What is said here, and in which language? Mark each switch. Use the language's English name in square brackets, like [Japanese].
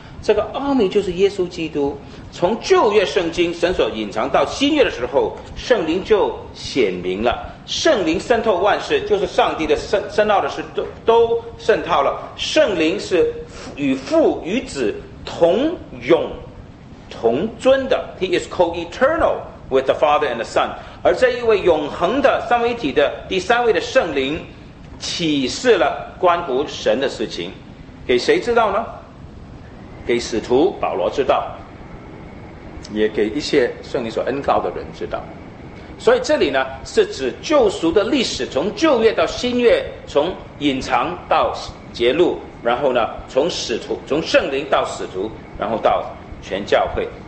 [Chinese] 这个奥秘就是耶稣基督。从旧约圣经神所隐藏到新约的时候，圣灵就显明了。圣灵渗透万事，就是上帝的深奥的事都渗透了。圣灵是与父与子同永同尊的。 [English] He is co-eternal with the Father and the Son。 [Chinese] 而这一位永恒的三位一体的第三位的圣灵启示了关乎神的事情，给谁知道呢？给使徒保罗知道，也给一些圣灵所恩膏的人知道。所以这里呢，是指救赎的历史，从旧约到新约，从隐藏到揭露，然后呢，从使徒，从圣灵到使徒，然后到全教会。